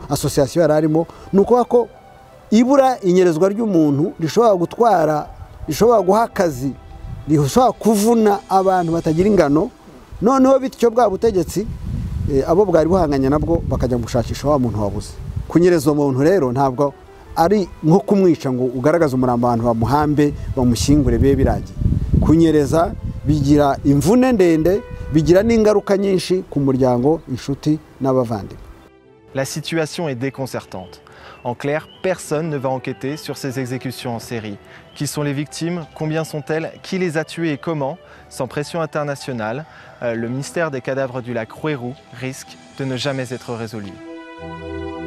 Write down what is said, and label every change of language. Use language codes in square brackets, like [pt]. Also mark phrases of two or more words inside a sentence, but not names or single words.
[rw] asosiyasiyo yari arimo ni ukuvuga ko ibura inyerezwa ry'umuntu rishobora gutwara rishobora guha akazi rishobora kuvuna abantu batagira ingano noneho bityo bwa butegetsi abo bwari buhanganye nabwo bakajya gushakisha wa muntu wabuze kunyereza uwo muntu rero ntabwo ari nko kumwica ngo ugaragaze umurambo abantu bamuhambe bamushyingure bibe biragiye kunyereza bigira imvune ndende bigira n'ingaruka nyinshi ku muryango inshuti n'abavandimwe. [fr] La situation est déconcertante. En clair, personne ne va enquêter sur ces exécutions en série. Qui sont les victimes? Combien sont-elles? Qui les a tuées et comment? Sans pression internationale, le mystère des cadavres du lac Rouérou risque de ne jamais être résolu.